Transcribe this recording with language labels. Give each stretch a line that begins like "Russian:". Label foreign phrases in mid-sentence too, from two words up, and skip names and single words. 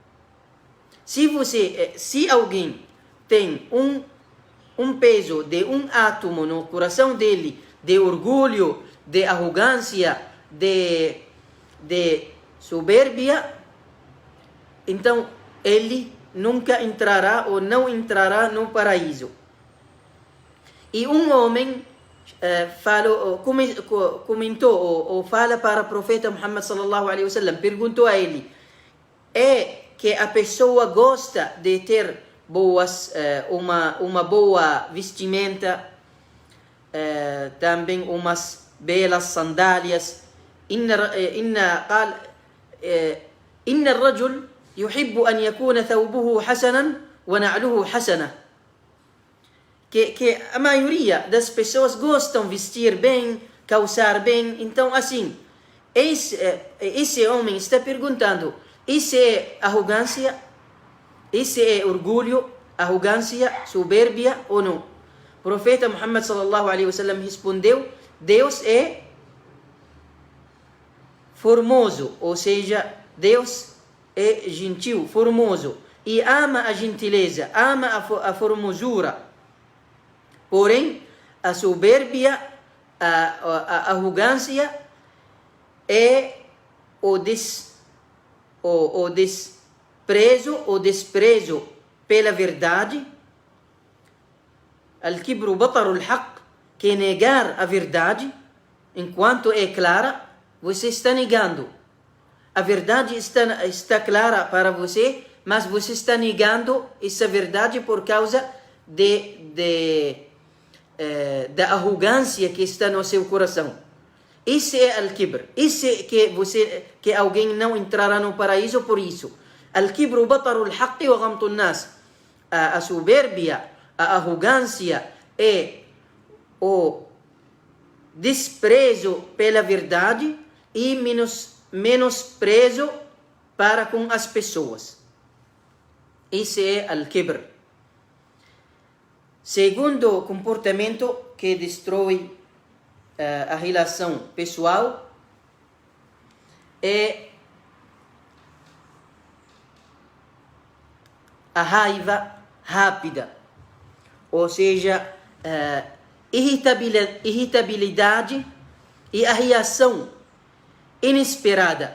Portuguese: Se alguém tem um peso de um átomo no coração dele, de orgulho, de arrogância, de soberbia, então ele nunca entrará ou não entrará no paraíso. E um homem comentou ou fala para o profeta Muhammad
Arabic: صلى الله عليه وسلم,
Portuguese: perguntou a ele: é que a pessoa gosta de ter uma boa vestimenta, também umas belas sandálias?
Arabic: إن الرجل يحب أن يكون ثوبه حسنا ونعله حسنة.
Portuguese: Que a maioria das pessoas gostam de vestir bem, calçar bem. Então, assim, esse homem está perguntando: isso é arrogância? Isso é orgulho, arrogância, soberbia ou não? O profeta Muhammad
Arabic: صلى الله عليه وسلم
Portuguese: respondeu: Deus é formoso, ou seja, Deus é gentil, formoso, e ama a gentileza, ama a formosura. Porém, a soberbia, a arrogância é o desprezo pela verdade.
Arabic: الكبر بطر الحق,
Portuguese: que é negar a verdade enquanto é clara. Você está negando. A verdade está clara para você, mas você está negando essa verdade por causa da arrogância que está no seu coração. Isso é al-kibr. Isso é que alguém não entrará no paraíso por isso.
Arabic: الكبر بطر الحق وغمط الناس.
Portuguese: A soberbia, a arrogância é o desprezo pela verdade e menosprezo para com as pessoas. Isso é al-kibr. Segundo comportamento que destrói a relação pessoal é a raiva rápida, ou seja, irritabilidade e a reação inesperada.